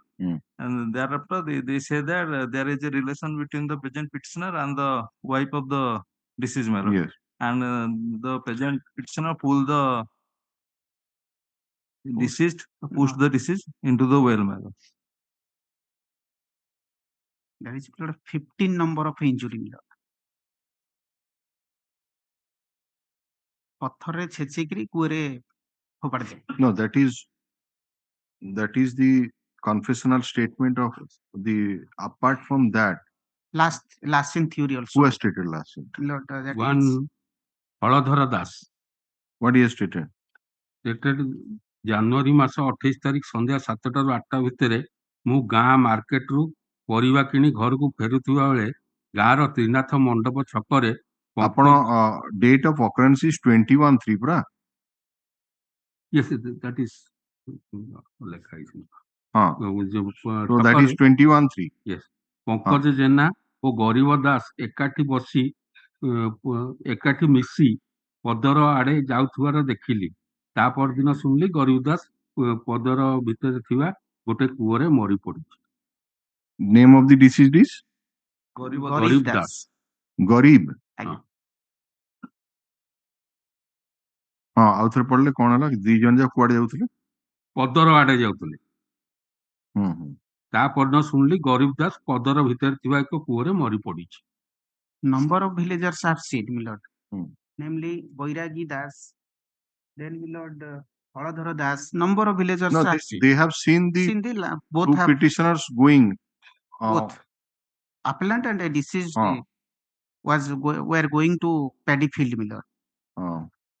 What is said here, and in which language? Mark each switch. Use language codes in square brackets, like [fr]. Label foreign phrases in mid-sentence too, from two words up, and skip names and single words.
[en] And thereafter, they say that there is a relation between the present petitioner and the wife of the deceased, my lord. Yes. And the present petitioner pulled the deceased, pushed the deceased into the well, my lord. There is 15 number of injury, my lord. [or] ପଥରରେ ଛେଚିକିରି କୂଅରେ ଫୋପାଡ଼ି ଦେଲେ. [en] No, that is the confessional statement of the. Apart from that, last in theory also. Who has stated last in? Lord, that One Haladhara Das. What he has stated? Stated [or] ଜାନୁଆରୀ ମାସ 28 ତାରିଖ ସନ୍ଧ୍ୟା 7ଟାରୁ 8ଟା ଭିତରେ ମୁଁ ଗାଁ ମାର୍କେଟରୁ ପରିବା କିଣି ଘରକୁ ଫେରୁଥିବା ବେଳେ ଗାଁର ତ୍ରିନାଥ ମଣ୍ଡପ ଛକରେ [en] ଆପଣ date of occurrence is 21/3 ପୁରା? Yes, that is [or] ଲେଖା ହେଇଛି. [en] So that is 21/3. Yes. [or] ପଙ୍କଜ ଜେନା ଓ ଗରିବ ଦାସ ଏକାଠି ମିଶି ପଦର ଆଡେ ଯାଉଥିବାର ଦେଖିଲି. ତା ପରଦିନ ଶୁଣିଲି ଗରିବ ଦାସ ପଦର ଭିତରେ ଥିବା ଗୋଟେ କୂଅରେ ମରି ପଡିଛି. [en] Name of the deceased is? [or] ଗରିବ ଦାସ. ଗରିବ. ଆଉ ଥରେ ପଢିଲେ କଣ ହେଲା? ଦି ଜଣ ଯାକ କୁଆଡେ ଯାଉଥିଲେ? ପଦର ଆଡେ ଯାଉଥିଲେ. ତା ପରଦିନ ଶୁଣିଲି ଗରିବ ଦାସ ପଦର ଭିତରେ ଥିବା ଏକ କୂଅରେ ମରି ପଡିଛି। [en] Number of villagers are said, my lord. Namely, Boiragi Das, then my lord Haladhara Das. Number of villagers No, are said. they have seen the both two have petitioners going. both appellant and a deceased were going to paddy field, my lord.